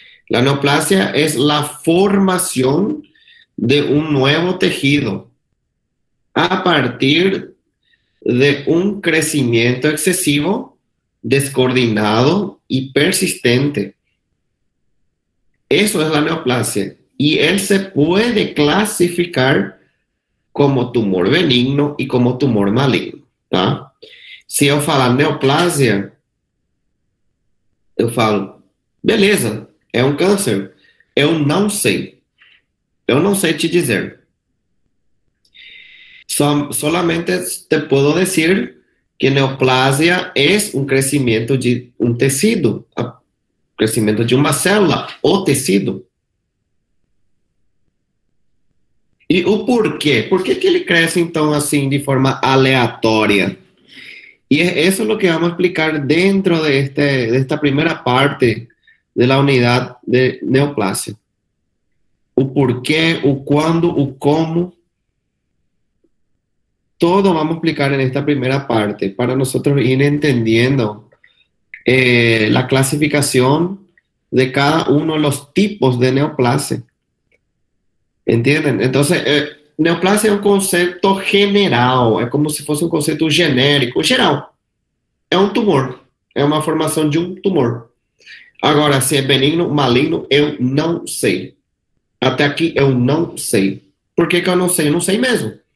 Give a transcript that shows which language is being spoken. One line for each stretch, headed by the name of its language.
Spanish: La neoplasia es la formación de un nuevo tejido a partir de un crecimiento excesivo, descoordinado y persistente. Eso es la neoplasia. Y él se puede clasificar como tumor benigno y como tumor maligno, ¿tá?
Portuguese: Se eu falar neoplasia, eu falo, beleza, é um câncer. Eu não sei te dizer.
Spanish: Solamente te puedo decir que neoplasia es un crecimiento de un tecido,
Portuguese: crescimento de uma célula,
Spanish: o tecido.
Portuguese: E o porquê? Por que ele cresce, então, assim, de forma aleatória?
Spanish: Y eso es lo que vamos a explicar dentro de esta primera parte de la unidad de neoplasia.
Portuguese: O porquê,
Spanish: o cuándo, o cómo. Todo vamos a explicar en esta primera parte para nosotros ir entendiendo la clasificación de cada uno de los tipos de neoplasia. ¿Entienden?
Portuguese: Entonces, neoplasia é um conceito general, é como se fosse um conceito genérico, geral. É um tumor, é uma formação de um tumor. Agora, se é benigno, maligno, eu não sei. Até aqui eu não sei. Por que eu não sei? Eu não sei mesmo.